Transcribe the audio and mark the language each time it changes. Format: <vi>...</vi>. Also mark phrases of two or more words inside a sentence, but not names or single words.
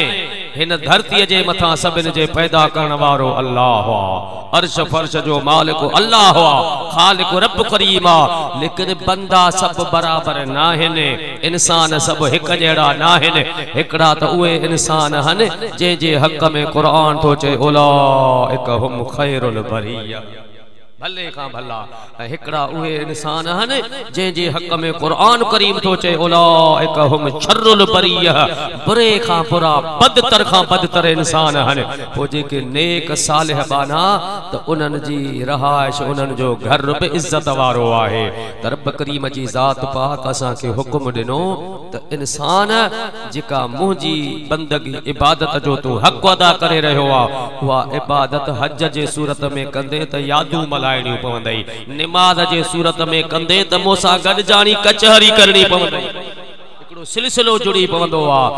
<sd>हिन धरतीअ जे मथां सभिनि जे पैदा करण वारो अल्लाह आहे, अर्श फर्श जो मालिक अल्लाह आहे, खालिक रब करीम आहे। लेकिन बंदा सभु बराबर न आहिनि, इंसान सभु हिकु जहिड़ा न आहिनि। हिकिड़ा त उहे इंसान आहिनि जंहिंजे हक़ में क़ुरान थो चए</sd> <ar>أولئك هم خير البرية,</ar> <sd>भले खां भला। ऐं हिकिड़ा उहे इंसान आहिनि जंहिंजे हक़ में क़ुरान करीम थो चए</sd> <ar>أولئك هم شر البرية,</ar> <sd>बुरे खां बुरा, बदतर खां बदतर इंसान आहिनि। पोइ जेके नेक सालिह बाना त उन्हनि जी रहाइश, उन्हनि जो घर बि इज़त वारो आहे। त रब करीम जी ज़ात पाक असांखे हुकुम ॾिनो त इंसान जेका मुंहिंजी बंदगी इबादत जो तूं हक़ अदा करे रहियो आहे, उहा इबादत हज जे सूरत में कंदे त यादूं मल्हाइणियूं पवंदई, निमाज़ जे सूरत में कंदे त मूंसां गॾिजाणी कचहरी करणी पवंदई, हिकिड़ो सिलसिलो जुड़ी पवंदो आहे।</sd>